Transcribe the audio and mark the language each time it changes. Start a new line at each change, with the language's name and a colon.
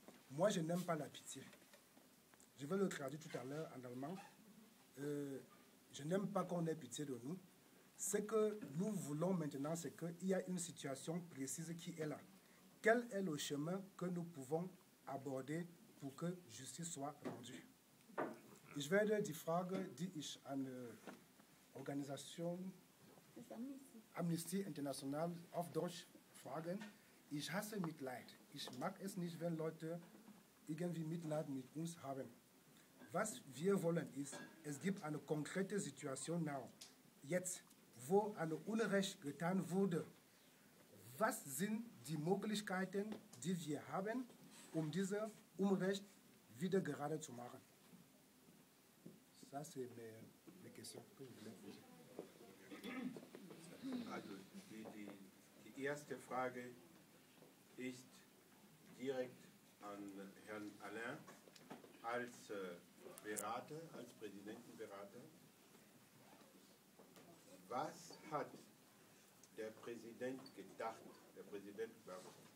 French: Moi, je n'aime pas la pitié. Je vais le traduire tout à l'heure en allemand. Je n'aime pas qu'on ait pitié de nous. Ce que nous voulons maintenant, c'est qu'il y a une situation précise qui est là. Quel est le chemin que nous pouvons aborder pour que justice soit rendue?
German: Ich werde die Frage, die ich an Organisation Amnesty International auf Deutsch fragen. Ich hasse Mitleid. Ich mag es nicht, wenn Leute irgendwie Mitleid mit uns haben. Was wir wollen ist, es gibt eine konkrete Situation now, jetzt, wo ein Unrecht getan wurde. Was sind die Möglichkeiten, die wir haben, um dieses Unrecht wieder gerade zu machen?
French: Ça, c'est mes questions que je voulais poser.
German: Also die erste Frage ist direkt an Herrn Alain als Berater, als Präsidentenberater. Was hat der Präsident gedacht, der Präsident Gbagbo?